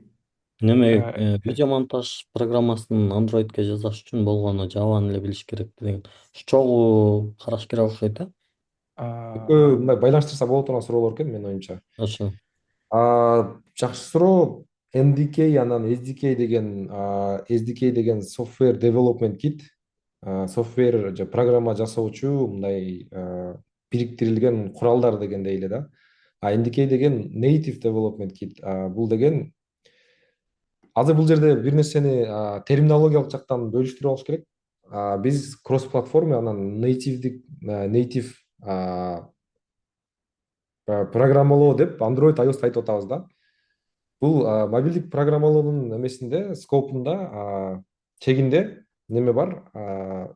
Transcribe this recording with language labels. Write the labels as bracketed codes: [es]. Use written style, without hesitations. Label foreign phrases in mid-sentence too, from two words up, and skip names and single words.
[ky] Неме видео монтаж программасын Androidке жасаш үчүн болгону Java'ны эле билиш керек деген. Чогуу караш керек окшойт да. Экөө мындай байланыштырса боло турган суроолор экен менин оюмча. Ошо. Жакшы суроо. NDK анан SDK деген [en] software development kit, [ky] software же программа жасоочу мындай бириктирилген куралдар дегендей эле да. NDK деген [en] native development kit. [ky] Бул деген азыр бул жерде бир нерсени терминологиялык жактан бөлүштүрүп алыш керек. Биз кросс платформа анан native программалоо деп Android, iOS айтып атабыз да. Бул мобилдик программалоонун эмесинде, скопунда, чегинде неме бар.